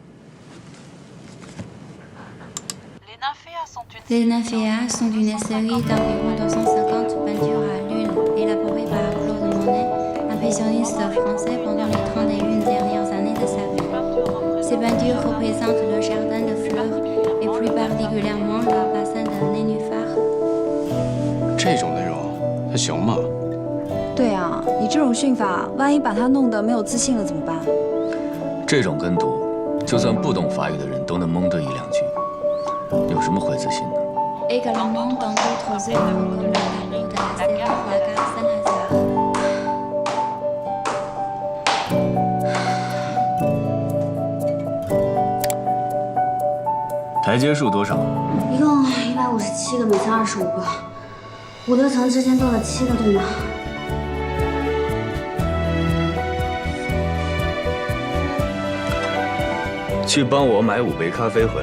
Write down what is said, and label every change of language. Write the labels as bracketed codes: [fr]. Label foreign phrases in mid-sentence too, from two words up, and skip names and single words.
[fr] Les nymphéas sont une série d'environ 250 peintures à l'huile élaborées par Claude Monet, impressionniste français pendant les 31 dernières années de sa vie. Ces peintures représentent le jardin de fleurs et plus particulièrement le bassin de nénuphars. [zh] 这种内容还行吗？对啊，你这种训法，万一把他弄得没有自信了怎么办？这种跟读，就算不懂法语的人都能蒙对1-2句，有什么会自信的？ [fr] Également dans d'autres œuvres comme le tableau de la série Fracas Saint-Lazare. [zh] 台阶数多少？一共157个，每层25个，5、6层之间做了7个，对吗？去帮我买5杯咖啡回来。